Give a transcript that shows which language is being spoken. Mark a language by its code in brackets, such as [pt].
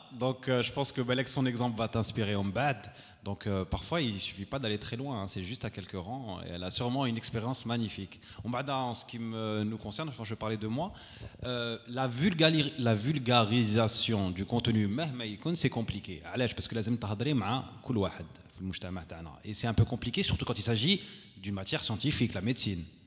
[fr] Donc je pense que Balek, son exemple va t'inspirer en bad. Donc parfois il ne suffit pas d'aller très loin, hein, c'est juste à quelques rangs. Et elle a sûrement une expérience magnifique. En ce qui nous concerne, enfin, je vais parler de moi, la vulgarisation du contenu, c'est compliqué. Parce que [ar] لازم تهضري مع كل واحد في المجتمع تاعنا. [fr] Et c'est un peu compliqué, surtout quand il s'agit d'une matière scientifique, la médecine.